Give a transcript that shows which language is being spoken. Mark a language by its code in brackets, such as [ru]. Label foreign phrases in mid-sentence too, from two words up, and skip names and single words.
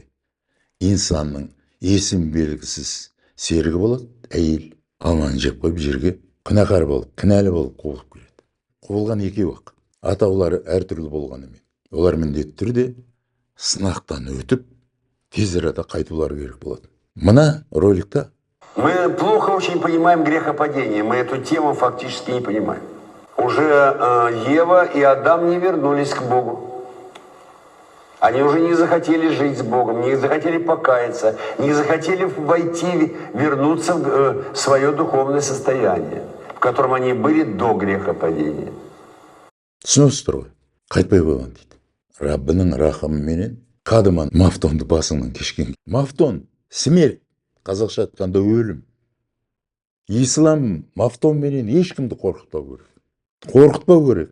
[kk] Инсанның есім белгісіз серігі болады, әйел. Алманы жеп қойып, жерге күнәқар болып, кінәлі болып қуылып келеді. Қуылған екеуі-ақ. Атаулары әртүрлі болғанымен, олар міндетті түрде сынақтан өтіп, тез арада қайтулары керек болады. Мына роликта [ru] мы плохо очень понимаем грехопадение. Мы эту тему фактически не понимаем. Уже Ева и Адам не вернулись к Богу. Они уже не захотели жить с Богом, не захотели покаяться, не захотели войти, вернуться в свое духовное состояние, в котором они были до грехопадения. [kk] түсінесіздер ғой, қайтпай қойған дейді. Раббының рахымыменен кадыман мафтонды басыңнан кешкен. Мафтон смерть, қазақша айтқанда өлім. Ислам мафтонменен ешкімді қорқытпау керек. Қорқытпау керек.